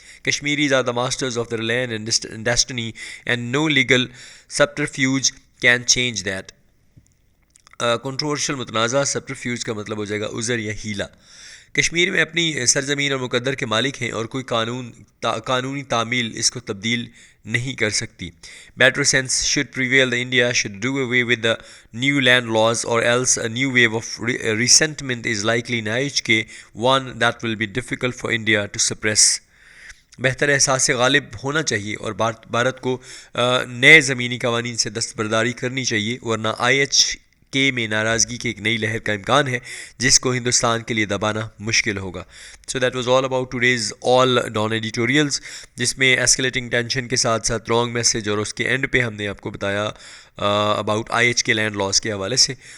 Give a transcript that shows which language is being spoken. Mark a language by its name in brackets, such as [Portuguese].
[English] Kashmiris are the masters of their land and destiny, and no legal subterfuge can change that. [Urdu] Controversial متنازع سبٹرفیوج کا مطلب ہو جائے گا عذر یا ہیلا. کشمیر میں اپنی سرزمین اور مقدر کے مالک ہیں اور کوئی قانونی تعمیل اس کو تبدیل نہیں کر سکتی. [English] Better sense should prevail. The India should do away with the new land laws, or else a new wave of resentment is likely in IHK, one that will be difficult for India to suppress. [Urdu] بہتر احساس غالب ہونا چاہیے اور بھارت کو نئے زمینی قوانین سے دستبرداری کرنی چاہیے، ورنہ IHK میں ناراضگی کی ایک نئی لہر کا امکان ہے جس کو ہندوستان کے لیے دبانا مشکل ہوگا. So that was all about today's all Dawn editorials، جس میں escalating tension کے ساتھ ساتھ رانگ میسج اور اس کے اینڈ پہ ہم نے آپ کو بتایا about IHK لینڈ لاس کے حوالے سے.